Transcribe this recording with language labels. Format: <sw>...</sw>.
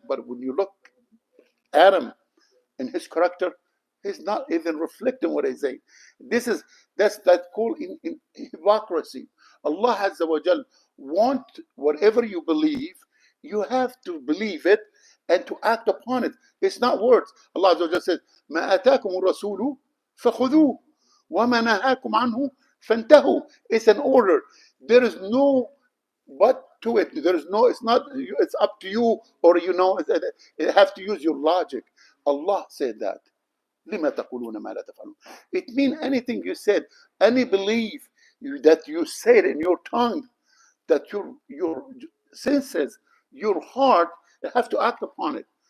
<en>But when you look at him in his character, he's not even reflecting what he's saying. That's called in hypocrisy. Allah Azza wa Jal want whatever you believe, you have to believe it and to act upon it. It's not words. Allah Azza wa Jal says,</en> <ar>مَا أَتَاكُمُ الرَّسُولُ فَخُذُوهُ وَمَا نَهَاكُمْ عَنْهُ فَانْتَهُوا.</ar> <en>It's an order. There is no but to it. There is no, it's not, it's up to you, or it have to use your logic. Allah said that.</en> <ar>لِمَا تَقُولُونَ مَا لَا تَفْعَلُونَ.</ar> <en>It means anything you said, any belief that you said in your tongue, that your senses, your heart, have to act upon it.</en>